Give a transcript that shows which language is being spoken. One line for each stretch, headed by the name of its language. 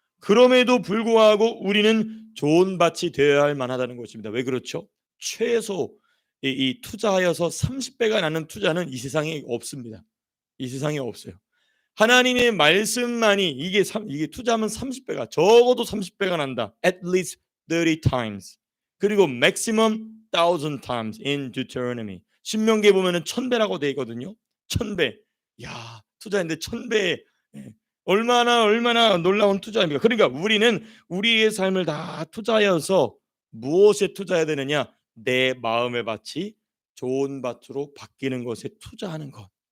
Korean: 그럼에도 불구하고 우리는 좋은 밭이 되어야 할 만하다는 것입니다. 왜 그렇죠? 최소 이 투자하여서 30배가 나는 투자는 이 세상에 없습니다. 이 세상에 없어요. 하나님의 말씀만이 이게 투자하면 30배가 적어도 30배가 난다.
English: At least 30 times.
Korean: 그리고
English: maximum 1000 times in Deuteronomy.
Korean: 신명기에 보면은 1000배라고 돼 있거든요. 1000배. 야, 투자인데 1000배. 얼마나 놀라운 투자입니까? 그러니까 우리는 우리의 삶을 다 투자하여서 무엇에 투자해야 되느냐? 내 마음의 밭이 좋은 밭으로 바뀌는 것에 투자하는 것.